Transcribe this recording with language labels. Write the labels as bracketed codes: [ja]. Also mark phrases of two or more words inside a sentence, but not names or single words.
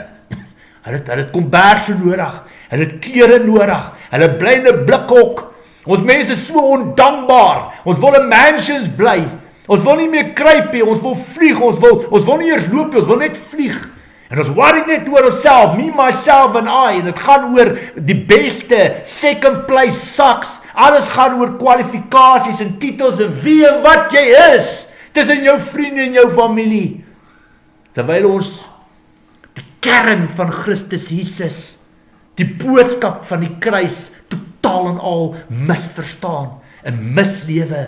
[af] Hulle het komberse nodig, hulle het klere nodig, hulle bly in 'n blikhok. Ons mense is so ondankbaar. Ons wil in mansions bly. Ons wil nie meer kruip nie, ons wil vlieg, ons wil nie eers loop nie, ons wil net vlieg. En ons worry net oor onsself, [en] me, myself and I, [af] en het gaan oor die beste, [en] second place sucks. [af] Alles gaan oor kwalifikasies en titels en wie en wat jy is, tussen jou vriende en jou familie. Terwyl ons die kern van Christus Jesus, die boodskap van die kruis, totaal en al misverstaan en mislewe.